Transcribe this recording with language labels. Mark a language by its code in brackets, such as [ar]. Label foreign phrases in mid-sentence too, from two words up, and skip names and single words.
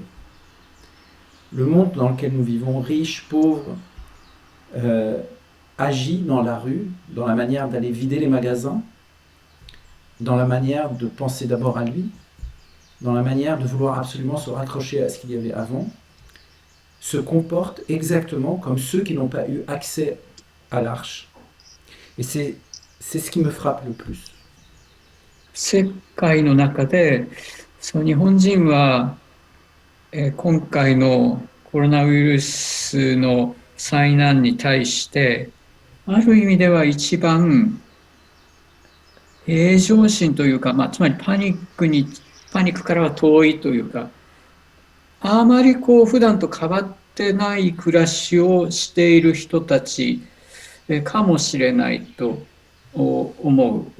[fr] Le monde dans lequel nous vivons, riche, pauvre, agit dans la rue, dans la manière d'aller vider les magasins, dans la manière de penser d'abord à lui, dans la manière de vouloir absolument se raccrocher à ce qu'il y avait avant, se comporte exactement comme ceux qui n'ont pas eu accès à l'arche. Et c'est ce qui me frappe le plus. [ja] 世界の中で、日本人は、今回のコロナウイルスの災難に対して、ある意味では一番平常心というか、つまりパニックからは遠いというか、あまり普段と変わってない暮らしをしている人たちかもしれないと思う。